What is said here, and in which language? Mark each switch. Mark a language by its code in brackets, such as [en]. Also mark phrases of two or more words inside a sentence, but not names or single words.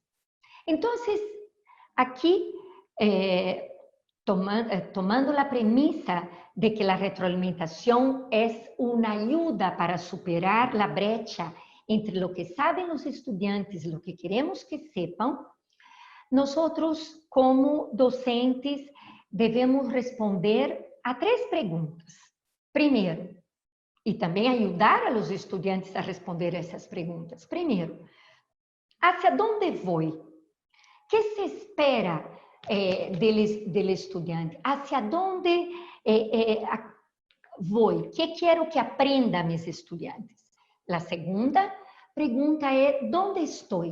[es] Entonces, aquí, tomando la premisa de que la retroalimentación es una ayuda para superar la brecha entre lo que saben los estudiantes y lo que queremos que sepan, nosotros como docentes debemos responder a 3 preguntas. [pt] Primeiro, e também ajudar [es] a los estudiantes [pt] a responder essas perguntas. Primeiro, [es] hacia dónde voy? ¿Qué se espera del estudiante? ¿Hacia dónde voy? ¿Qué quiero que aprenda mis estudiantes? La segunda pregunta es, ¿dónde estoy?